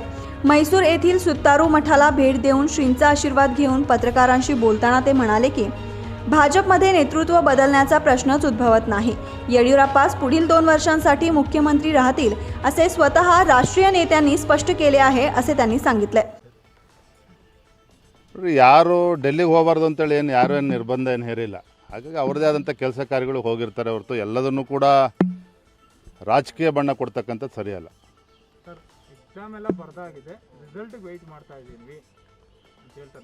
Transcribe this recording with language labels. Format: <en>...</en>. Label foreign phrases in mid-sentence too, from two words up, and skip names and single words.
<mr>म्हैसूर येथील सुत्तारू मठाला भेट देऊन श्रींचा आशीर्वाद घेऊन पत्रकारांशी बोलताना ते म्हणाले की भाजपमध्ये नेतृत्व बदलण्याचा प्रश्नच उद्भवत नाही. येडियुरप्पाच पुढील 2 वर्षांसाठी मुख्यमंत्री राहतील असे स्वतः राष्ट्रीय नेत्यांनी स्पष्ट केले आहे असे त्यांनी सांगितले.</mr> <kn>ಯಾರು ಡೆಲ್ಲಿಗೆ ಹೋಗಬಾರ್ದು ಅಂತೇಳಿ ಯಾರು ನಿರ್ಬಂಧ ಏನು ಹೇರಿಲ್ಲ. ಹಾಗಾಗಿ ಅವ್ರದ್ದೇ ಆದಂಥ ಕೆಲಸ ಕಾರ್ಯಗಳು ಹೋಗಿರ್ತಾರೆ ಹೊರತು ಎಲ್ಲದನ್ನು ಕೂಡ ರಾಜಕೀಯ ಬಣ್ಣ ಕೊಡ್ತಕ್ಕಂಥದ್ದು ಸರಿಯಲ್ಲ. ಸರ್, ಎಕ್ಸಾಮ್ ಎಲ್ಲ ಬರ್ದಾಗಿದೆ, ರಿಸಲ್ಟ್ಗೆ ವೆಯ್ಟ್ ಮಾಡ್ತಾ ಇದ್ದೀವಿ ಅಂತ ಹೇಳ್ತಾರೆ.</kn>